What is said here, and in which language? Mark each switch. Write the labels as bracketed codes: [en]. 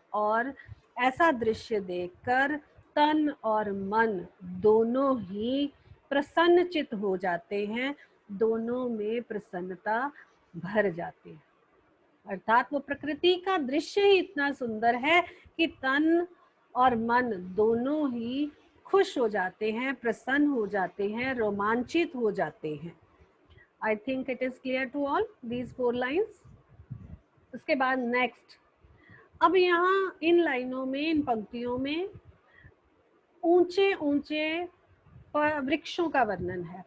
[hi] और ऐसा दृश्य देखकर तन और मन दोनों ही प्रसन्नचित हो जाते हैं, दोनों में प्रसन्नता भर जाती है। अर्थात वो प्रकृति का दृश्य ही इतना सुंदर है कि तन और मन दोनों ही खुश हो जाते हैं, प्रसन्न हो जाते हैं, रोमांचित हो जाते हैं। [en] I think it is clear to all these 4 lines. [hi] उसके बाद नेक्स्ट, अब यहाँ इन लाइनों में, इन पंक्तियों में ऊंचे ऊंचे वृक्षों का वर्णन है।